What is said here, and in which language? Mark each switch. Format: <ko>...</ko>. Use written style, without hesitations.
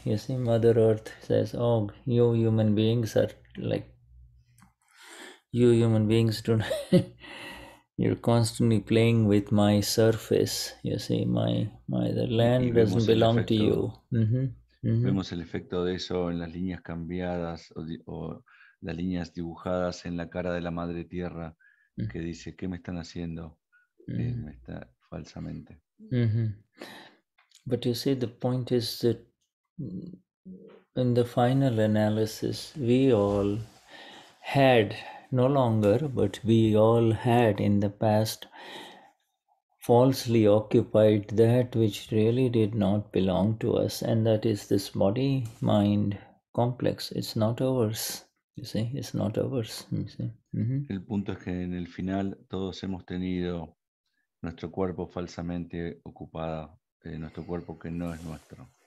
<en>You see, Mother Earth says, "Oh, you human beings are like you human beings don't." You're constantly playing with my surface. You see, the land doesn't belong to you.</en> <es>Vemos el efecto de eso en las líneas cambiadas o las líneas dibujadas en la cara de la Madre Tierra que dice, ¿qué me están haciendo? Me está falsamente.</es> <en>But you see, the point is that in the final analysis, we all had, no longer, but we all had in the past falsely occupied that which really did not belong to us, and that is this body-mind complex. It's not ours. You see, it's not ours. You see?</en> <es>El punto es que en el final todos hemos tenido nuestro cuerpo falsamente ocupado, nuestro cuerpo que no es nuestro.</es>